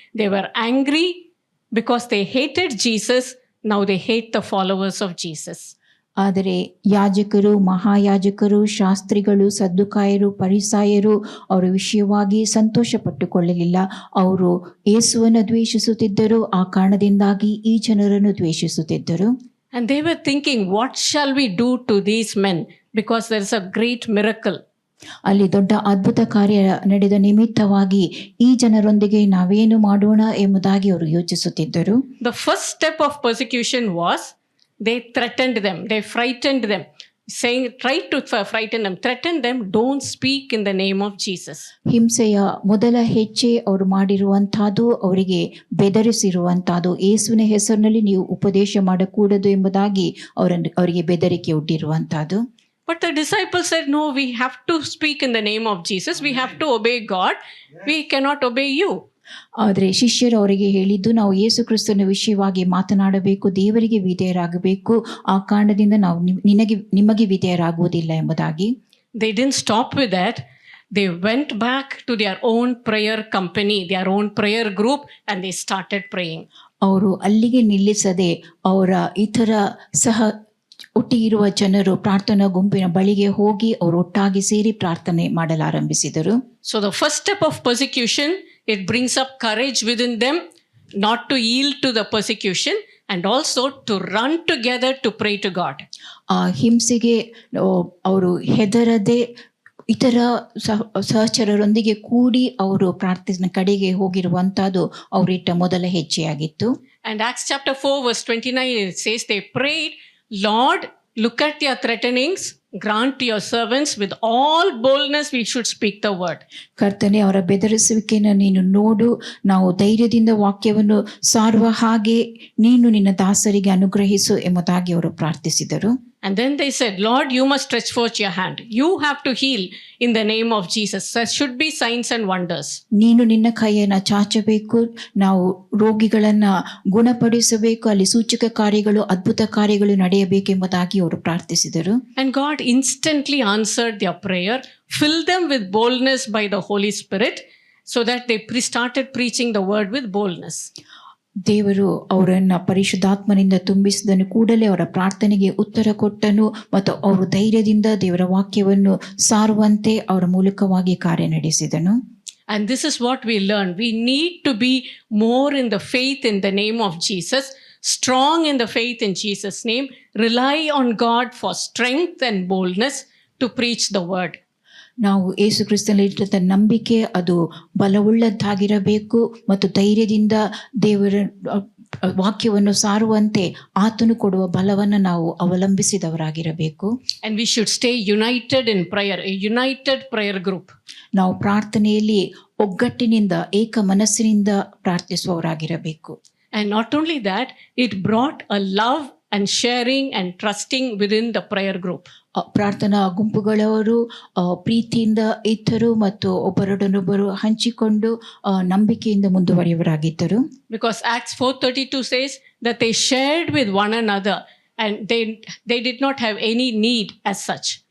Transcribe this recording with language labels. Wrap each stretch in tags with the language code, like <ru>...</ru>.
<en>They were angry because they hated Jesus. Now they hate the followers of Jesus.</en> <kn>ಆದರೆ ಯಾಜಕರು, ಮಹಾಯಾಜಕರು, ಶಾಸ್ತ್ರಿಗಳು, ಸದ್ದುಕಾಯರು, ಪರಿಸಾಯರು ಅವರ ವಿಷಯವಾಗಿ ಸಂತೋಷ ಪಟ್ಟುಕೊಳ್ಳಲಿಲ್ಲ. ಅವರು ಯೇಸುವನ್ನು ದ್ವೇಷಿಸುತ್ತಿದ್ದರು. ಆ ಕಾರಣದಿಂದಾಗಿ ಈ ಜನರನ್ನು ದ್ವೇಷಿಸುತ್ತಿದ್ದರು.</kn> <en>And they were thinking, what shall we do to these men? Because there is a great miracle.</en> <kn>ಅಲ್ಲಿ ದೊಡ್ಡ ಅದ್ಭುತ ಕಾರ್ಯ ನಡೆದ ನಿಮಿತ್ತವಾಗಿ ಈ ಜನರೊಂದಿಗೆ ನಾವೇನು ಮಾಡೋಣ ಎಂಬುದಾಗಿ ಅವರು ಯೋಚಿಸುತ್ತಿದ್ದರು.</kn> <en>The first step of persecution was they threatened them, they frightened them, saying, tried to frighten them, threatened them, don't speak in the name of Jesus.</en> <kn>ಹಿಂಸೆಯ ಮೊದಲ ಹೆಜ್ಜೆ ಅವರು ಮಾಡಿರುವಂತಹದ್ದು, ಅವರಿಗೆ ಬೆದರಿಸಿರುವಂತಹದ್ದು, ಯೇಸುವಿನ ಹೆಸರಿನಲ್ಲಿ ನೀವು ಉಪದೇಶ ಮಾಡಕೂಡದು ಎಂಬುದಾಗಿ ಅವರಿಗೆ ಬೆದರಿಕೆ ಒಡ್ಡಿರುವಂತಹದ್ದು.</kn> <en>But the disciples said, no, we have to speak in the name of Jesus. We have to obey God. We cannot obey you.</en> <kn>ಆದರೆ ಶಿಷ್ಯರು ಅವರಿಗೆ ಹೇಳಿದ್ದು, ನಾವು ಯೇಸು ಕ್ರಿಸ್ತನ ವಿಷಯವಾಗಿ ಮಾತನಾಡಬೇಕು, ದೇವರಿಗೆ ವಿಧೇಯರಾಗಬೇಕು, ಆ ಕಾರಣದಿಂದ ನಾವು ನಿಮಗೆ ವಿಧೇಯರಾಗುವುದಿಲ್ಲ ಎಂಬುದಾಗಿ.</kn> <en>They didn't stop with that. They went back to their own prayer company, their own prayer group, and they started praying.</en> <kn>ಅವರು ಅಲ್ಲಿಗೆ ನಿಲ್ಲಿಸದೆ ಅವರ ಇತರ ಸಹ ಒಟ್ಟಿಗಿರುವ ಜನರು ಪ್ರಾರ್ಥನಾ ಗುಂಪಿನ ಬಳಿಗೆ ಹೋಗಿ ಅವರು ಒಟ್ಟಾಗಿ ಸೇರಿ ಪ್ರಾರ್ಥನೆ ಮಾಡಲಾರಂಭಿಸಿದರು.</kn> <en>So the first step of persecution, it brings up courage within them not to yield to the persecution and also to run together to pray to God.</en> <kn>ಆ ಹಿಂಸೆಗೆ ಅವರು ಹೆದರದೆ ಇತರ ಸಹಚರರೊಂದಿಗೆ ಕೂಡಿ ಅವರು ಪ್ರಾರ್ಥನೆ ಕಡೆಗೆ ಹೋಗಿರುವಂತಹದ್ದು ಅವರಿಟ್ಟ ಮೊದಲ ಹೆಜ್ಜೆಯಾಗಿತ್ತು.</kn> <en>And Acts chapter 4 verse 29, it says they prayed, Lord, look at their threatenings, grant to your servants with all boldness we should speak the word.</en> <kn>ಕರ್ತನೆ, ಅವರ ಬೆದರಿಸುವಿಕೆಯನ್ನು ನೀನು ನೋಡು, ನಾವು ಧೈರ್ಯದಿಂದ ವಾಕ್ಯವನ್ನು ಸಾರುವ ಹಾಗೆ ನೀನು ನಿನ್ನ ದಾಸರಿಗೆ ಅನುಗ್ರಹಿಸು ಎಂಬುದಾಗಿ ಅವರು ಪ್ರಾರ್ಥಿಸಿದರು.</kn> <en>And then they said, Lord, you must stretch forth your hand. You have to heal in the name of Jesus. There should be signs and wonders.</en> <kn>ನೀನು ನಿನ್ನ ಕೈಯನ್ನು ಚಾಚಬೇಕು, ನಾವು ರೋಗಿಗಳನ್ನ ಗುಣಪಡಿಸಬೇಕು, ಅಲ್ಲಿ ಸೂಚಕ ಕಾರ್ಯಗಳು ಅದ್ಭುತ ಕಾರ್ಯಗಳು ನಡೆಯಬೇಕೆಂಬುದಾಗಿ ಅವರು ಪ್ರಾರ್ಥಿಸಿದರು.</kn> <en>And God instantly answered their prayer, filled them with boldness by the Holy Spirit, so that they started preaching the word with boldness.</en> <kn>ದೇವರು ಅವರನ್ನ ಪರಿಶುದ್ಧಾತ್ಮನಿಂದ ತುಂಬಿಸಿದನು. ಕೂಡಲೇ ಅವರ ಪ್ರಾರ್ಥನೆಗೆ ಉತ್ತರ ಕೊಟ್ಟನು ಮತ್ತು ಅವರು ಧೈರ್ಯದಿಂದ ದೇವರ ವಾಕ್ಯವನ್ನು ಸಾರುವಂತೆ ಅವರ ಮೂಲಕವಾಗಿ ಕಾರ್ಯ ನಡೆಸಿದನು.</kn> <en>And this is what we learn. We need to be more in the faith in the name of Jesus, strong in the faith in Jesus' name, rely on God for strength and boldness to preach the word.</en> <kn>ನಾವು ಯೇಸು ಕ್ರಿಸ್ತನಲ್ಲಿದ್ದ ನಂಬಿಕೆ ಅದು ಬಲವುಳ್ಳದ್ದಾಗಿರಬೇಕು ಮತ್ತು ಧೈರ್ಯದಿಂದ ದೇವರ ವಾಕ್ಯವನ್ನು ಸಾರುವಂತೆ ಆತನು ಕೊಡುವ ಬಲವನ್ನು ನಾವು ಅವಲಂಬಿಸಿದವರಾಗಿರಬೇಕು.</kn> <en>And we should stay united in prayer, a united prayer group.</en> <kn>ನಾವು ಪ್ರಾರ್ಥನೆಯಲ್ಲಿ ಒಗ್ಗಟ್ಟಿನಿಂದ ಏಕ ಮನಸ್ಸಿನಿಂದ ಪ್ರಾರ್ಥಿಸುವವರಾಗಿರಬೇಕು.</kn> <en>And not only that, it brought a love and sharing and trusting within the prayer group.</en> <kn>ಪ್ರಾರ್ಥನಾ ಗುಂಪುಗಳವರು ಪ್ರೀತಿಯಿಂದ ಇದ್ದರು ಮತ್ತು ಒಬ್ಬರೊಡನೊಬ್ಬರು ಹಂಚಿಕೊಂಡು ನಂಬಿಕೆಯಿಂದ ಮುಂದುವರಿಯವರಾಗಿದ್ದರು.</kn> <en>Because Acts 4:32 says that they shared with one another and they did not have any need as such.</en>